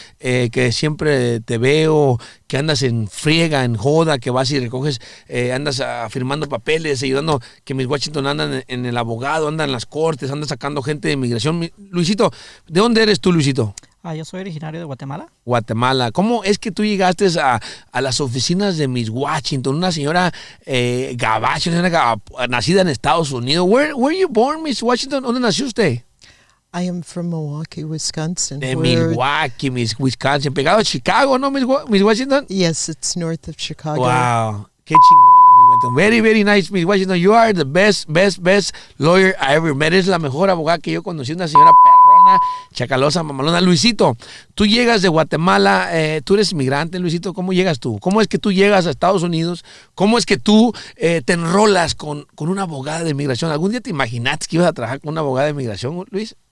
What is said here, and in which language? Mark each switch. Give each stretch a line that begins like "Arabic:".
Spanish: Que siempre te veo, que andas en friega, en joda, que vas y recoges, andas firmando papeles, ayudando, que Miss Washington anda en el abogado, anda en las cortes, anda sacando gente de inmigración. Luisito, ¿de dónde eres tú, Luisito? Yo soy originario de Guatemala. Guatemala. ¿Cómo es que tú llegaste a las oficinas de Miss Washington? Una señora gabacha, una señora nacida en Estados Unidos.
English: Where you born, Miss Washington?
Spanish: ¿Dónde nació usted?
English: I am from Milwaukee, Wisconsin.
Spanish: De Milwaukee, Wisconsin. Pegado a Chicago, ¿no, Miss Washington?
English: Yes, it's north of Chicago.
Spanish: Wow. Qué chingona, Miss Washington.
English: Very, very nice, Miss Washington. You are the best lawyer I ever met.
Spanish: Es la mejor abogada que yo conocí. Una señora perrona, chacalosa, mamalona. Luisito, tú llegas de Guatemala. Tú eres inmigrante, Luisito. ¿Cómo llegas tú? ¿Cómo es que tú llegas a Estados Unidos? ¿Cómo es que tú te enrolas con una abogada de inmigración? ¿Algún día te imaginaste que ibas a trabajar con una abogada de inmigración, Luis?